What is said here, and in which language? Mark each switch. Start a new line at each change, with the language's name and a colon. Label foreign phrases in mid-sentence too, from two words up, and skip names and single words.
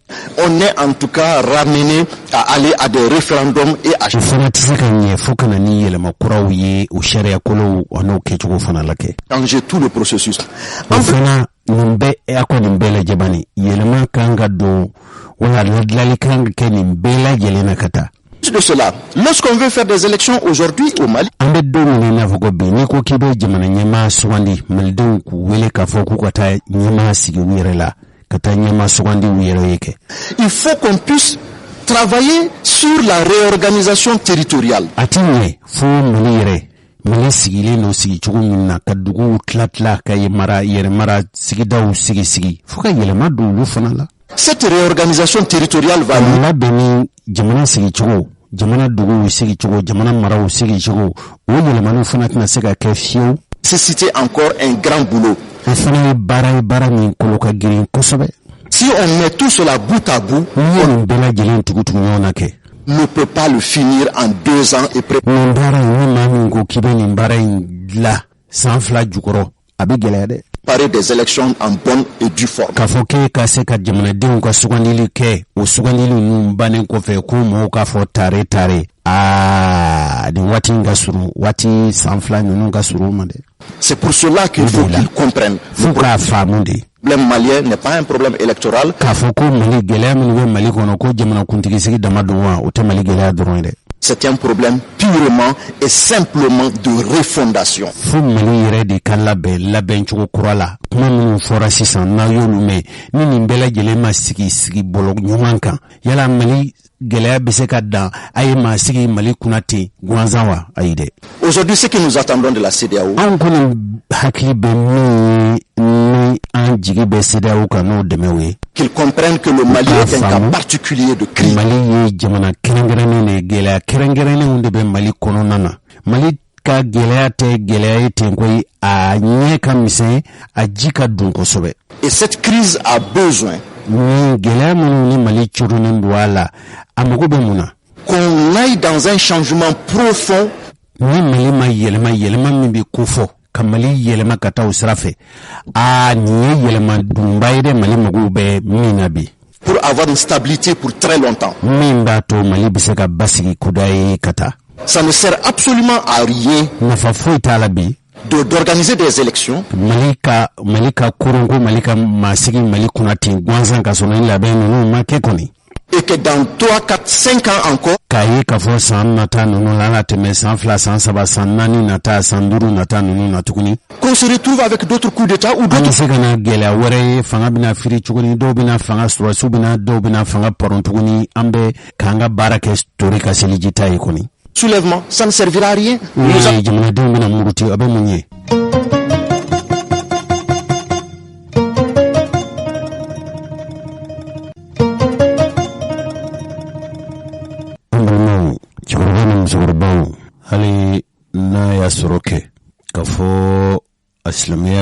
French: On est en tout cas ramené à aller à des référendums et à.
Bambara: O fana tɛ se ka ɲɛ fo ka na ni yɛlɛma kuraw ye o sariya kolow an'o kɛcogo fana la kɛ.
French: Changer tout le processus.
Bambara: O fana nin bɛɛ a ko nin bɛɛ lajɛ bani yɛlɛma kan ka don wala ladilali kan ka kɛ nin bɛɛ lajɛlen na ka taa.
French: De cela, lorsqu'on veut faire des élections aujourd'hui au Mali,
Bambara: an bɛ don min na fɔ ko bi n'i ko k'i bɛ jamana ɲɛmaa sugandi malidenw k'u wele k'a fɔ k'u ka taa ɲɛmaa sigi u yɛrɛ la ka taa ɲɛmaa sugandi u yɛrɛ ye kɛ.
French: Il faut qu'on puisse travailler sur la réorganisation territoriale.
Bambara: A ti ɲɛ fo Mali yɛrɛ Mali sigilen don sigicogo min na ka duguw tila ka yɛrɛ mara sigidaw sigi fo ka yɛlɛma don olu fana la.
French: Cette réorganisation territoriale va
Bambara: labɛn ni jamana sigicogo jamana duguw sigicogo jamana maraw sigicogo o yɛlɛmaniw fana tɛna se ka kɛ fiyewu.
French: C'était encore un grand boulot.
Bambara: O fana ye baara min kolo ka girin kosɛbɛ.
French: Si on met tout cela bout à bout,
Bambara: on bɛɛ lajɛlen tugu ɲɔgɔn na kɛ.
French: Ne peut pas le finir en 2 ans et près.
Bambara: Nin baara in ni maa min ko k'i bɛ nin baara in dilan san 2 jukɔrɔ a bɛ gɛlɛya dɛ.
French: Parler des élections en bonne et due forme.
Bambara: K'a fɔ k'e ka se ka jamanadenw ka sugandili kɛ o sugandili ninnu bannen kɔfɛ ko mɔgɔw k'a fɔ tare nin waati in ka surun waati san 2 ninnu ka surun ma dɛ.
French: C'est pour cela qu'il faut qu'ils comprennent.
Bambara: Fo k'a faamu de.
French: Le problème malien n'est pas un problème électoral.
Bambara: K'a fɔ ko Mali gɛlɛya minnu bɛ Mali kɔnɔ ko jamanakuntigi sigi dama don wa o tɛ Mali gɛlɛya dɔrɔn ye dɛ.
French: C'est un problème purement et simplement de refondation.
Bambara: Fo Mali yɛrɛ de ka labɛn cogo kura la kuma minnu fɔra sisan n'a y'olu mɛn ni nin bɛɛ lajɛlen ma sigi bɔlɔ ɲuman kan yala Mali gɛlɛya bɛ se ka dan a ye maa sigi Mali kunna ten gansan wa ayi dɛ.
French: Aujourd'hui, ce que nous attendons de la CEDEAO.
Bambara: An kɔni hakili bɛ min ni an jigi bɛ CEDEAO kan n'o dɛmɛw ye.
French: Qu'ils comprennent que le Mali est un cas particulier de crise.
Bambara: Mali ye jamana kɛrɛnkɛrɛnnen de gɛlɛya kɛrɛnkɛrɛnnenw de bɛ Mali kɔnɔna na. Mali ka gɛlɛya tɛ gɛlɛya ye ten koyi a ɲɛ ka misɛn a ji ka dun kosɛbɛ.
French: Et cette crise a besoin.
Bambara: Ni gɛlɛya minnu ni Mali curunen don a la a mago bɛ mun na.
French: Qu'on aille dans un changement profond.
Bambara: Ni Mali ma yɛlɛma min bɛ ko fɔ ka Mali yɛlɛma ka taa o sira fɛ nin ye yɛlɛma dunba ye dɛ Mali mago bɛ min na bi.
French: Pour avoir une stabilité pour très longtemps.
Bambara: Min b'a to Mali bɛ se ka basigi kuda ye ka taa.
French: Ça ne sert absolument à rien.
Bambara: Nafa foyi t'a la bi.
French: D'organiser des élections.
Bambara: Mali ka koronko Mali ka masigi Mali kunna ten gansan ka sɔrɔ ni labɛn ninnu ma kɛ kɔni.
French: Et que dans 3, 4, 5 ans encore.
Bambara: K'a ye k'a fɔ san nata ninnu la ala tɛmɛ san 2, san 3, san 4 nata san 5 nata ninnu na tuguni.
French: Qu'on se retrouve avec d'autres coups d'état ou d'autres.
Bambara: An bɛ se ka na gɛlɛya wɛrɛ ye fanga bɛna firi tuguni dɔw bɛna fanga sɔrɔsiw bɛna dɔw bɛna fanga pɔrɔn tuguni an bɛ k'an ka baara kɛ tori ka seliji ta ye kɔni.
French: Soulèvement, ça ne servira à rien.
Bambara: Jamanadenw bɛna muruti a bɛ mun ye. Cɛkɔrɔba ni musokɔrɔbaw hali n'a y'a sɔrɔ kɛ k'a fɔ a silamɛya